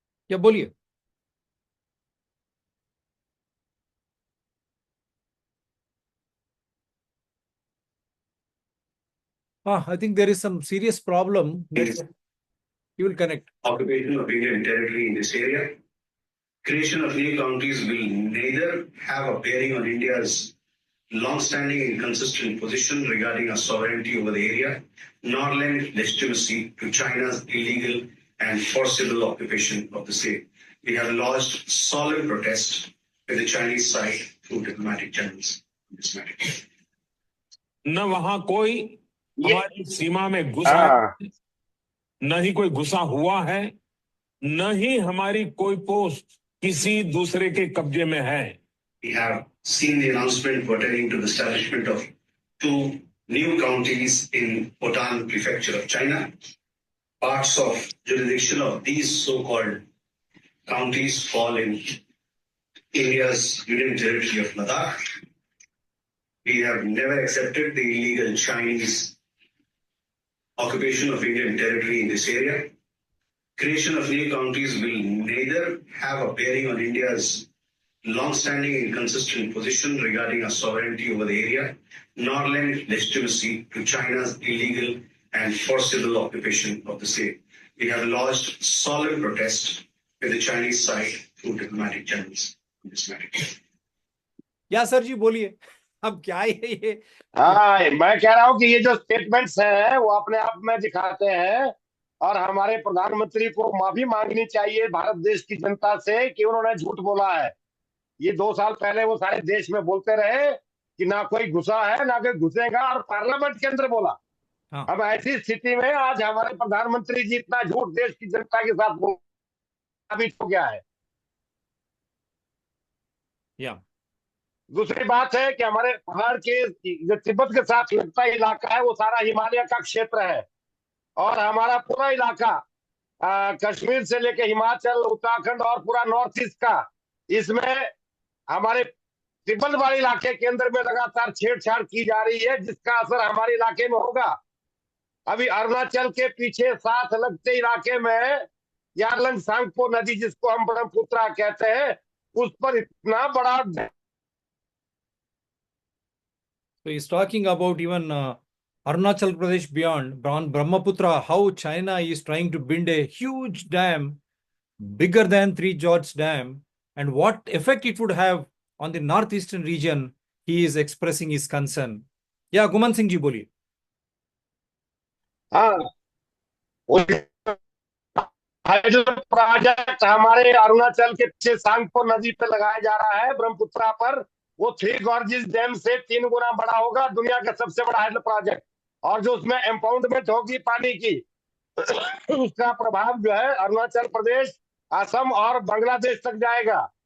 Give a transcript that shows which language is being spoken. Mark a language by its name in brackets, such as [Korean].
[Hindi] क्या, बोलिए। [English] हाँ, I think there is some serious problem net, you will connect. Occupation of Indian territory in this area. Creation of new counties will neither have a bearing on India's long-standing and consistent position regarding our sovereignty over the area, nor lend legitimacy to China's illegal and forcible occupation of the same. We have lodged solemn protest with the Chinese side through diplomatic channels in this matter. [Hindi] न वहां कोई ये हमारी सीमा में घुसा हाँ, है, न ही कोई घुसा हुआ है, न ही हमारी कोई पोस्ट किसी दूसरे के कब्जे में है। [English] We have seen the announcement pertaining to the establishment of 2 new counties in Hotan Prefecture of China. Parts of jurisdiction of these so-called counties fall in India's union territory of Ladakh. We have never accepted the illegal Chinese occupation of Indian territory in this area. Creation of new counties will neither have a bearing on India's long-standing and consistent position regarding our sovereignty over the area, nor lend legitimacy to China's illegal and forcible occupation of the same. We have lodged solemn protest with the Chinese side through diplomatic channels in this matter. [Hindi] क्या sir जी, बोलिए। अब क्या है ये? हाँ, मैं कह रहा हूँ कि ये जो स्टेटमेंट्स हैं वो अपने आप में दिखाते हैं, और हमारे प्रधानमंत्री को माफी मांगनी चाहिए भारत देश की जनता से कि उन्होंने झूठ बोला है। ये 2 साल पहले वो सारे देश में बोलते रहे कि ना कोई घुसा है ना कोई घुसेगा, और पार्लियामेंट के अंदर बोला। हाँ। अब ऐसी स्थिति में आज हमारे प्रधानमंत्री जी इतना झूठ देश की जनता के साथ बोल साबित हो गया है। या दूसरी बात है कि हमारे पहाड़ के जो तिब्बत के साथ लगता इलाका है वो सारा हिमालय का क्षेत्र है, और हमारा पूरा इलाका कश्मीर से लेके हिमाचल, उत्तराखंड और पूरा नॉर्थ ईस्ट का, इसमें हमारे तिब्बत वाले इलाके के अंदर में लगातार छेड़छाड़ की जा रही है, जिसका असर हमारे इलाके में होगा। अभी अरुणाचल के पीछे साथ लगते इलाके में यारलंग सांगपो नदी, जिसको हम ब्रह्मपुत्रा कहते हैं, उस पर इतना बड़ा [English] So he's talking about even Arunachal Pradesh beyond Brahmaputra, how China is trying to build a huge dam bigger than Three Gorges Dam, and what effect it would have on the northeastern region. He is expressing his concern. Yeah, Guman Singh ji, [Hindi] बोलिए। हाँ, hydro project हमारे अरुणाचल के पीछे सांगपो नदी पे लगाया जा रहा है, ब्रह्मपुत्रा पर। वो थ्री गॉर्जेस डैम से 3 गुना बड़ा होगा, दुनिया का सबसे बड़ा हाइड्रो प्रोजेक्ट। और जो उसमें एम्पाउंडमेंट होगी पानी की, उसका प्रभाव जो है अरुणाचल प्रदेश, असम और बांग्लादेश तक जाएगा।